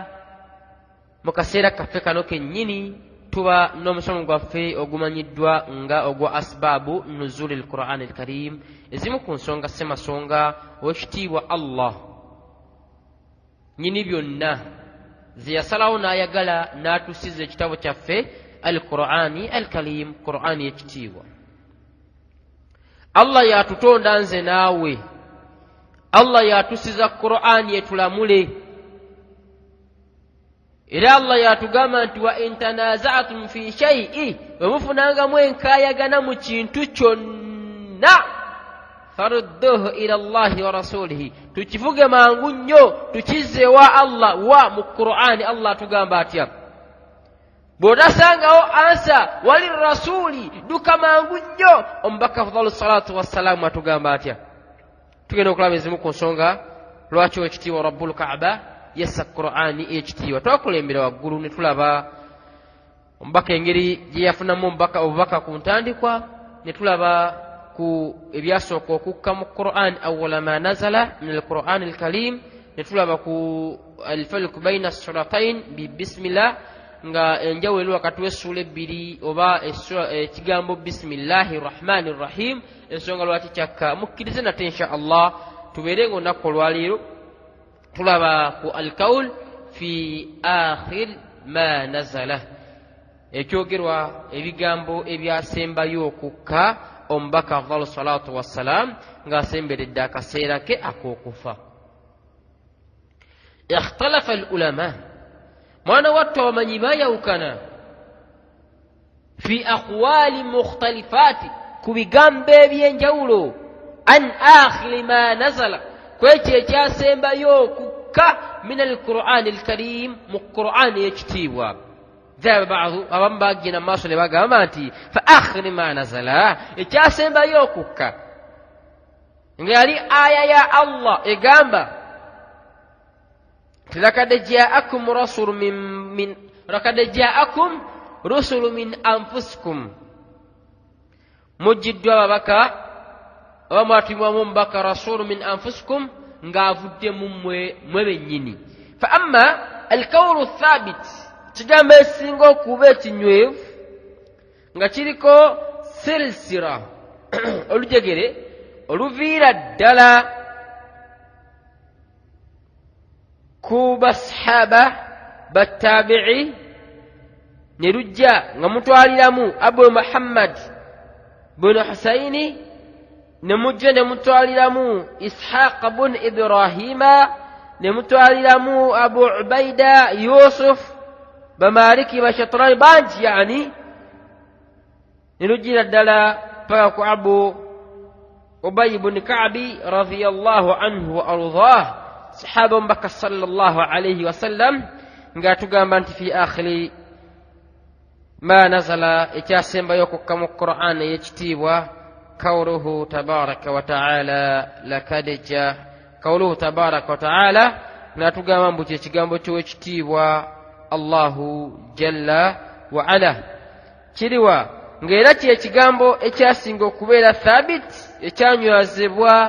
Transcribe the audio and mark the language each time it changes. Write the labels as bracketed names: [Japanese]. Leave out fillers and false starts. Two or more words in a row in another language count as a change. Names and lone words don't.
[Ganda] mu kaseera kaffe kano kennyini tuba n'omusomo gwaffe ogumanyiddwa nga ogwa [Arabic] أسباب نزول القرآن الكريم, [Ganda] ezimu ku nsonga semasonga wekitiibwa Allah nyini byonna ziyasalawo n'ayagala n'atusiza ekitabo kyaffe [Arabic] القرآن الكريم, [Ganda] Qur'ani ekitiibwa. Allah yatutonda nze naawe, Allah yatusiza Qur'ani etulamule, era Allah yatugamba nti [Arabic] وإن تنازعتم في شيء, [Ganda] bwe mufunangamu enkaayagana mu kintu kyonna [Arabic] فردوه إلى الله ورسوله, [Ganda] tukivuge mangu nnyo tukizze wa Allah wa mu Qur'ani. Allah atugamba atya, bw'otasangawo ansa wali rasuli duka mangu nnyo. Omubaka [Arabic] أفضل الصلاة والسلام [Ganda] atugamba atya? Tugenda okulaba ezimu ku nsonga lwaki ekitiibwa [Arabic] رب الكعبة [Ganda] yassa Qur'ani ekitiibwa. Twakulembera waggulu ne tulaba omubaka engeri gye yafunamu obubaka ku ntandikwa, ne tulaba ku ebyasooka okukka mu Qur'an [Arabic] أول ما نزل من القرآن الكريم, [Ganda] ne tulaba ku [Arabic] الفرق بين السورتين ب بسم الله, [Ganda] nga enjawulo wakati w'essula ebbiri oba ekigambo [Arabic] بسم الله الرحمن الرحيم. [Ganda] Ensonga lwaki kyakka mukkirize nate [Arabic] إن شاء الله [Ganda] tubeere ng'olunaku olwaleero tulaba ku [Arabic] القول في آخر ما نزل, [Ganda] ekyogerwa ebigambo ebyasembayo okukka omubaka [Arabic] أفضل الصلاة والسلام [Ganda] ng'asemberedde akaseera ke ak'okufa. [Arabic] اختلف العلماء, [Ganda] mwana wattu abamanyi baayawukana [Arabic] في أقوال مختلفة, [Ganda] ku bigambo ebyenjawulo, [Arabic] أن آخر ما نزل, [Ganda] kwekyo ekyasembayo okukka [Arabic] من القرآن الكريم, [Ganda] mu Qur'ani ekitiibwa. [Arabic] ذهب بعض, [Ganda] abamu bagenda maaso ne bagamba nti [Arabic] فآخر ما نزل, [Ganda] ekyasembayo okukka nga yali aya ya Allah egamba [Arabic] لقد جاءكم رسول من أنفسكم, [Ganda] mujjiddwa ababaka oba mwatumibwamu omubaka [Arabic] رسول من أنفسكم [Ganda] ng'avudde mu mmwe bennyini. [Arabic] فأما القول ثابت, [Ganda] kigambo ekisinga okuba ekinywevu nga kiriko silsira olujegere oluviira ddala ku basahaba battabi'i, ne lujja nga mutwaliramu Abu Muhammad bin Husaini, ne mujja ne mutwaliramu Ishaq bin Ibrahima, ne mutwaliramu Abu Ubaida Yusuf bamaliki bashatrani bangi, yani ne lujjira ddala paka ku Abu Ubay bin Ka'bi [Arabic] رضي الله عنه وأرضاه, [Ganda] sahaba omubaka [Arabic] صلى الله عليه وسلم, [Ganda] ng'atugamba nti [Arabic] في آخر ما نزل, [Ganda] ekyasembayo okukka mu Qur'an ey'ekitiibwa [Arabic] قوله تبارك وتعالى لقد جاء, قوله تبارك وتعالى, [Ganda] ng'atugamba mbu kyekigambo ky'ekitiibwa [Arabic] الله جل وعلا [Ganda] kiriwa, ng'era kyekigambo ekyasinga okubeera thabit, ekyanywazibwa